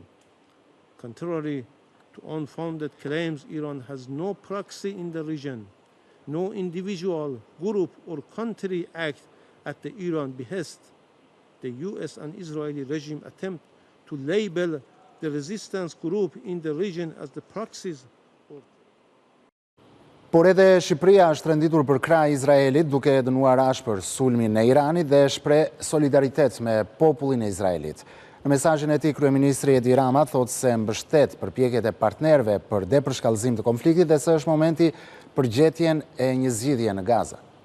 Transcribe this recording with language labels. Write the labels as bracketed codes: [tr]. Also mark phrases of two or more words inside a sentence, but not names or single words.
[en] Contrary to unfounded claims, Iran has no proxy in the region. No individual, group, or country act at the Iran behest. The US and Israeli regime attempt to label the resistance group in the region as the proxies. [sq] Por edhe Shqipëria është renditur për krah Izraelit duke dënuar ashpër sulmin e Iranit dhe shpreh solidaritet me popullin e Izraelit. Në mesazhin e tij, kryeministri Edi Rama thotë se mbështet përpjekjet e partnerëve për depërshkallëzim të konfliktit dhe se është momenti për gjetjen e një zgjidhje në Gaza.